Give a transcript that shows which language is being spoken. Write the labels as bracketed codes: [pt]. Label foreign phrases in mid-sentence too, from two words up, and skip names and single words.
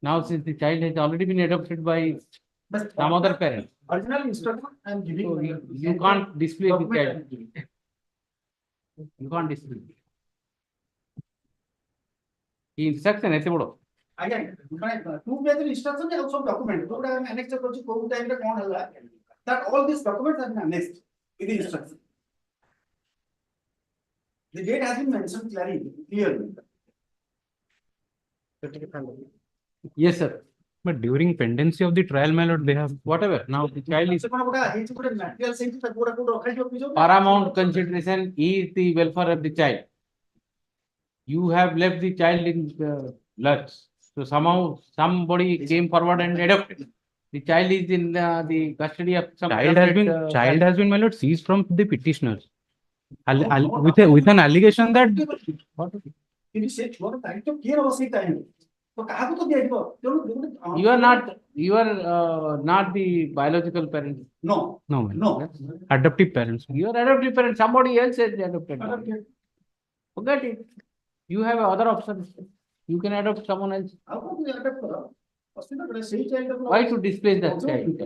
[en] Now, since the child has already been adopted by some other parent, Original instruction I am giving. so you can't display the child. You can't display. [kn] ಈ instruction ಎತ್ತೆ ಬಿಡು. [or] ଆଜ୍ଞା [en] two page instruction [or] ଆଉ ସବୁ document ଯୋଉଟା ଆମେ annex କରୁଛୁ କୋଉ time ରେ କଣ ହେଲା [en] that all these documents have been annexed in the instruction. The date has been mentioned clearly. Yes, sir. But during pendency of the trial, my lord, they have Whatever. Now the child is material saying that [or] କୋଉଟା କୋଉଟା ରଖାଯିବ [en] paramount consideration is the welfare of the child. You have left the child in lurch. So somehow somebody came forward and adopted. The child is in the custody of some child has been, my lord, seized from the petitioners. With an allegation that [or] କିନ୍ତୁ ସେ ଛୁଆର ଦାୟିତ୍ୱ କିଏ ନବ ସେଇ ଟାଇମରେ ତ କାହାକୁ ତ ଦିଆଯିବ ତେଣୁ [en] you are not the biological parent. No, my lord. Adoptive parents. You are adoptive parent. Somebody else has adopted. Forget it. You have other options. You can adopt someone else. Why to displace that child?